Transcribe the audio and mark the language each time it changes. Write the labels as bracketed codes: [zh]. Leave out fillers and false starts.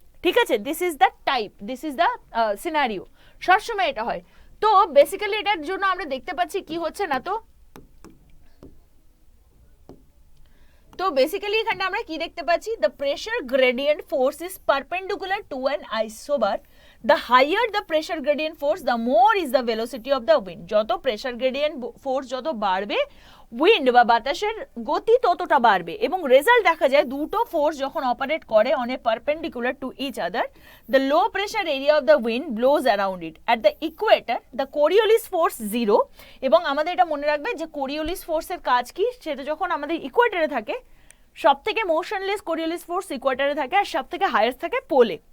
[bn] ঠিক আছে, [en] this is the type, this is the scenario, [bn] সবসময় এটা হয়। তো বেসিক্যালি এটার জন্য আমরা দেখতে পাচ্ছি কি হচ্ছে না তো বেসিক্যালি এখানটা আমরা কি দেখতে পাচ্ছি, [en] The pressure gradient force is perpendicular to an isobar. The higher the pressure gradient force, the more is the velocity of the wind. [bn] যত প্রেশার গ্রেডিয়েন্ট ফোর্স যত বাড়বে, উইন্ড বা বাতাসের গতি ততটা বাড়বে। এবং রেজাল্ট দেখা যায়, দুটো ফোর্স যখন অপারেট করে [en] On a perpendicular to each other, the low pressure area of the wind blows around it. At the equator the Coriolis force 0। [bn] এবং আমাদের এটা মনে রাখবে যে কোরিওলিস ফোর্সের কাজ কি, সেটা যখন আমাদের ইকুয়েটারে থাকে, সব থেকে মোশনলেস কোরিওলিস ফোর্স ইকুয়েটারে থাকে, আর সব থেকে হাইয়েস্ট থাকে পোলে।